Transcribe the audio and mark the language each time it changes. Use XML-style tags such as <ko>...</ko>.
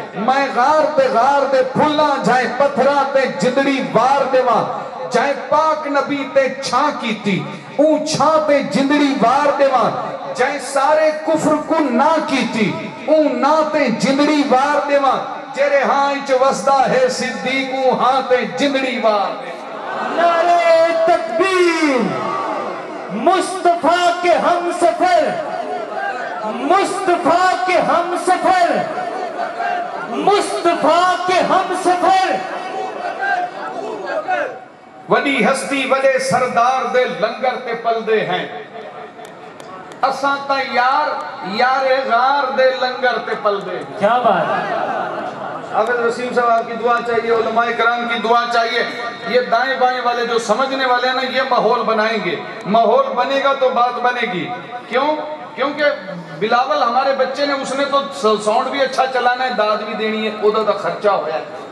<pa>میں غار دے پھلاں جائیں پتھراں تے جدڑی وار دیواں، جائیں پاک نبی تے چھاں کیتی اون چھاں تے جندڑی وار دیواں، جائیں سارے کفر کو نہ کیتی اون نہ تے جندڑی وار دیواں، جرے ہاں اچ وسدا ہے صدیق اون ہاں تے جندڑی وار دیواں۔</pa> <ur>نعرہ تکبیر، مصطفیٰ کے ہم سفر، مصطفیٰ کے ہم سفر، مصطفیٰ کے ہم سفر۔</ur> <pa>وڈی ہستی وڈے سردار دے لنگر تے پلدے ہیں، اساں تا یار غار دے لنگر تے پلدے ہیں۔</pa> <ur>کیا بات ہے! حافظ وسیم صاحب کی دعا چاہیے، علماء کرام کی دعا چاہیے، یہ دائیں بائیں والے جو سمجھنے والے ہیں نا یہ ماحول بنائیں گے، ماحول بنے گا تو بات بنے گی۔ کیونکہ بلاول ہمارے بچے نے اس نے تو ساؤنڈ بھی اچھا چلانا ہے، داد بھی دینی ہے،</ur> <pa>اودا دا خرچہ ہویا ہے،</pa>